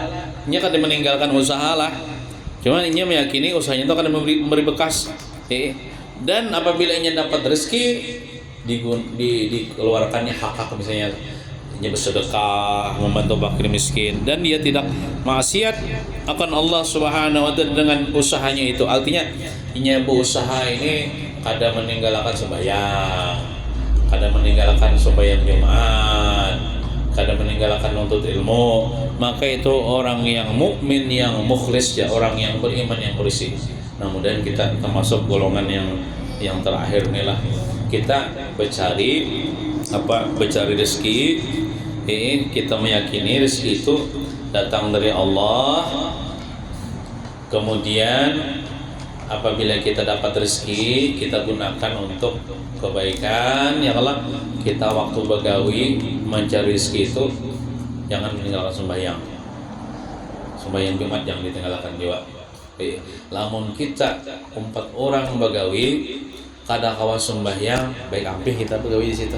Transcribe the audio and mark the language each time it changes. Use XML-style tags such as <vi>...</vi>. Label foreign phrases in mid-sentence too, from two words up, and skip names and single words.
<bjn>Nya kada meninggalkan usaha lah. Cuma ini meyakini usahanya itu akan memberi bekas.</bjn> <id>Dan apabila ini dapat rezeki dikeluarkannya hak-hak, misalnya dia bersedekah, membantu fakir miskin, dan dia tidak maksiat akan Allah</id> <ar>سبحانه وتعالى</ar> <id>dengan usahanya itu.</id> <bjn>Artinya ini berusaha ini kada meninggalkan sembahyang, kada meninggalkan sembahyang Jumat, kada meninggalkan nuntut ilmu,</bjn> <id>maka itu orang yang mukmin, yang mukhlis, ya, orang yang beriman, yang bersih. Nah, mudah-mudahan kita termasuk golongan yang terakhir inilah. Kita bercari rezeki, kita meyakini rezeki itu datang dari Allah. Kemudian apabila kita dapat rezeki, kita gunakan untuk kebaikan. Ya Allah, kita waktu begawi mencari rezeki itu jangan meninggalkan sembahyang. Sembahyang Jumat jangan ditinggalkan juga.</id> <bjn>Lamun kita 4 orang begawi, kada kawas sembahyang, baik ampih kita begawi di situ.</bjn>